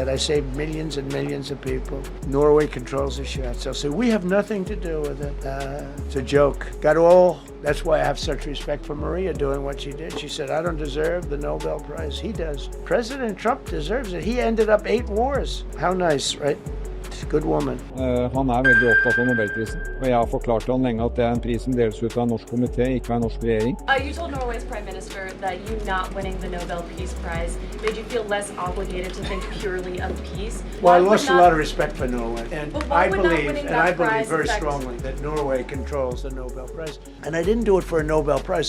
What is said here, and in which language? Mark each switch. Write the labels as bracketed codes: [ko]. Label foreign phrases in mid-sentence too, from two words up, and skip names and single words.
[en] I saved millions and millions of people. Norway controls the shot. So we have nothing to do with it. It's a joke. That's why I have such respect for Maria doing what she did. She said, I don't deserve the Nobel Prize. He does. President Trump deserves it. He ended up 8 wars. How nice, right? Good woman. [no] Han veldig opptatt av Nobelprisen, og jeg har forklart til han lenge at det en pris som deles ut av en norsk komité, ikke av en norsk regjering. [en] You told Norway's Prime Minister that you not winning the Nobel Peace Prize made you feel less obligated to think purely of peace. Well, I lost a lot of respect for Norway, and I believe prize very affect... strongly that Norway controls the Nobel Prize. And I didn't do it for a Nobel Prize.